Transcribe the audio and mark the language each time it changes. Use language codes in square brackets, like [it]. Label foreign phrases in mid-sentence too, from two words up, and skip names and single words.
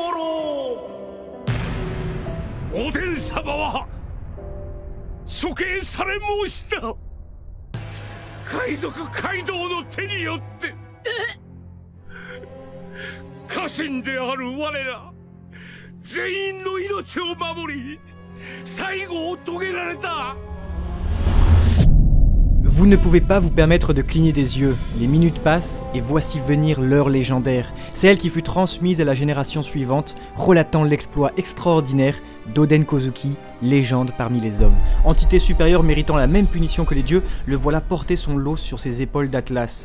[ja] おでん様は処刑され申した。海賊街道の手によって家臣である我ら全員の命を守り最後を遂げられた。 [fr] Vous ne pouvez pas vous permettre de cligner des yeux. Les minutes passent et voici venir l'heure légendaire, celle qui fut transmise à la génération suivante, relatant l'exploit extraordinaire d'Oden Kozuki, légende parmi les hommes. Entité supérieure méritant la même punition que les dieux, le voilà porter son lot sur ses épaules d'Atlas.